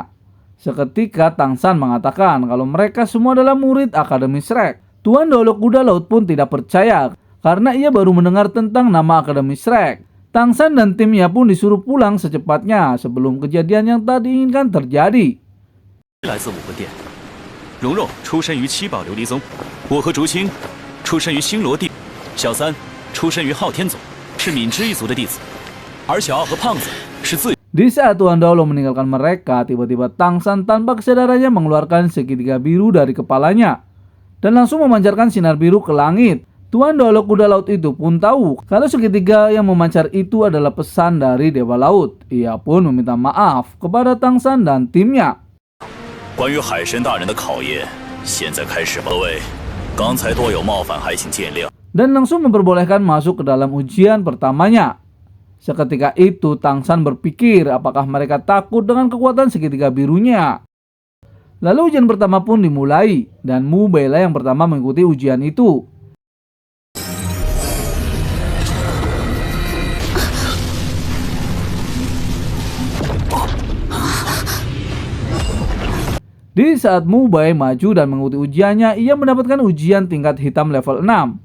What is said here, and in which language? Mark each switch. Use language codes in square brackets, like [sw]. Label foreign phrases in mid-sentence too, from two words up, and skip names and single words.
[id] Seketika Tangsan mengatakan kalau mereka semua adalah murid Akademi Shrek. Tuan Daulo kuda laut pun tidak percaya karena ia baru mendengar tentang nama Akademi Shrek. Tangsan dan timnya pun disuruh pulang secepatnya sebelum kejadian yang tak diinginkan terjadi. [zh] 蓉蓉出身于七宝琉璃宗，我和竹青出身于星罗地，小三出身于昊天宗，是渑支一族的弟子，而小奥和胖子是自。 [id] Di saat Tuan Daulo meninggalkan mereka, tiba-tiba Tang San tanpa kesadarannya mengeluarkan segitiga biru dari kepalanya dan langsung memancarkan sinar biru ke langit. Tuan Daulo kuda laut itu pun tahu kalau segitiga yang memancar itu adalah pesan dari Dewa Laut. Ia pun meminta maaf kepada Tang San dan timnya. [zh] 关于海神大人的考验，现在开始吧，各位，刚才多有冒犯，还请见谅。 [id] Dan langsung memperbolehkan masuk ke dalam ujian pertamanya. Seketika itu Tang San berpikir apakah mereka takut dengan kekuatan segitiga birunya. Lalu ujian pertama pun dimulai dan Mu Bei lah yang pertama mengikuti ujian itu. Di saat Mu Bei maju dan mengikuti ujiannya, ia mendapatkan ujian tingkat hitam level 6.